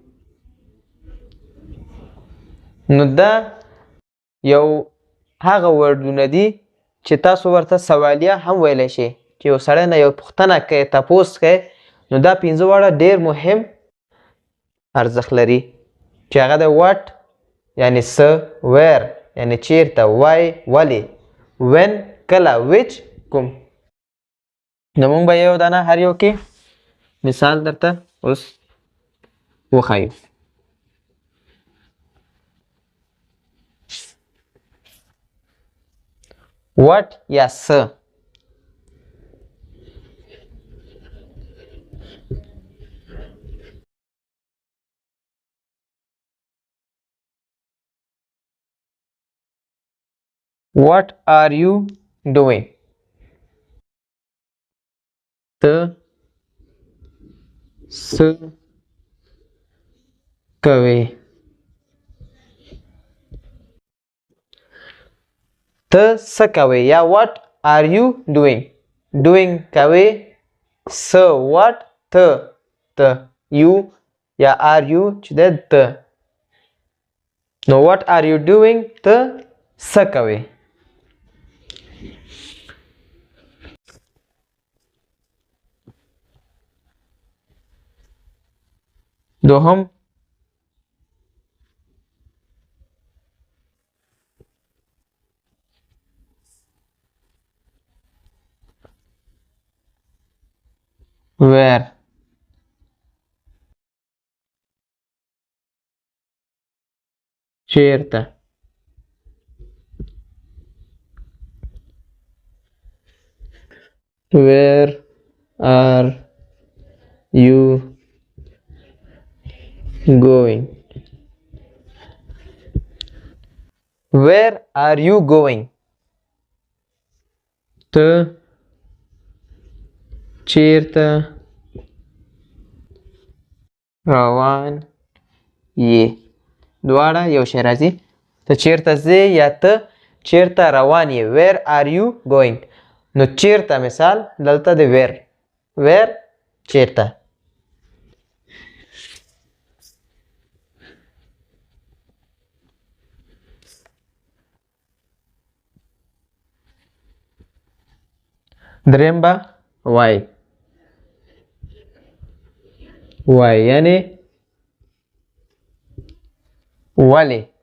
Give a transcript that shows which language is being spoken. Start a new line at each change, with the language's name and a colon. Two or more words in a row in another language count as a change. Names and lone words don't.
Pashto: نو دا یو هغه وردونه دي چې تاسو ورته سوالیه هم ویلی شئ چې یو سړی نه یو پوښتنه کوي، تپوس کوي، نو دا پنځه واړه ډېر مهم ارزښت لري چې هغه د واټ یعنې څه، ویر یعنې چیرته، وای ولې، وین کله، ویچ کوم. نو موږ به یو دانه هر یو کې مثال درته اوس وښایو. What یا څه.
English: What are you doing?
Pashto: ته څه کوې. ته څه کوې یا
English: what are you doing.
Pashto: doing کوې، څه what ته you یا
English: are you
Pashto: چې دی ته. نو
English: what are you doing
Pashto: ته څه کوې. دوهم where چیرته.
English: where are you going. where are you going
Pashto: ته چیرته روان یې. دواړه یو شی راځي، ته چیرته ځې یا ته چیرته روان یې.
English: where are you going.
Pashto: نو چیرته مثال دلته د where چیرته. دریم به why یعنی ولې.